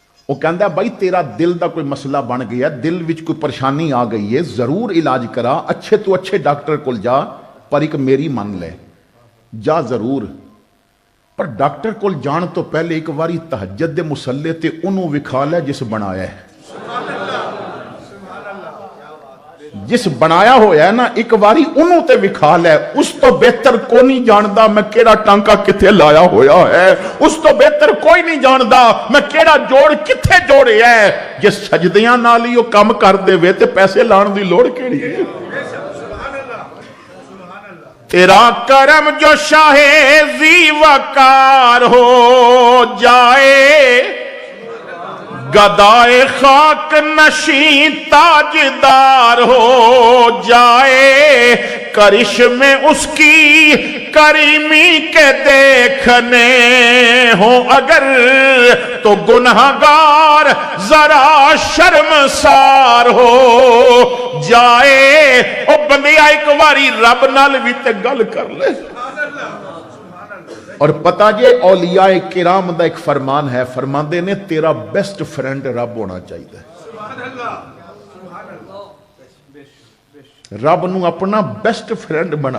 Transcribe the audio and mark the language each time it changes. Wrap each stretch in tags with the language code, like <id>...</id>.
<pa>وہ کہندا بھائی تیرا دل دا کوئی مسئلہ بن گیا, دل وچ کوئی پریشانی آ گئی ہے, ضرور علاج کرا, اچھے تو اچھے ڈاکٹر کول جا, پر ایک میری من لے, جا ضرور, پر ڈاکٹر کول جان تو پہلے ایک واری تہجد دے مصلے تے انہوں وکھا لے جس بنایا ہے. جس بنایا ہویا ہے نا ایک واری انہوں تے وکھا لے, اس تو بہتر کوئی نہیں جاندا میں کیڑا ٹانکا کتھے لایا ہویا ہے, اس تو بہتر کوئی نہیں جاندا میں کیڑا جوڑ کتھے جوڑے ہے. جس سجدیاں نال ہی وہ کام کر دے وے تے پیسے لان دی لوڑ کیڑی ہے.</pa> <ur>تیرا کرم جو شاہ ذی وقار ہو جائے, گدائے خاک نشین تاجدار ہو جائے, کرشمے اس کی کریمی کے دیکھنے ہوں اگر تو گنہگار ذرا شرمسار ہو جائے.</ur> <pa>او بندیا ایک واری رب نال بھی تے گل کر لے. اور پتہ جے اولیاء کرام دا ایک فرمان ہے, فرماندے نے تیرا بیسٹ فرینڈ رب ہونا چاہیے. رب نو اپنا بیسٹ فرینڈ بنا.</pa>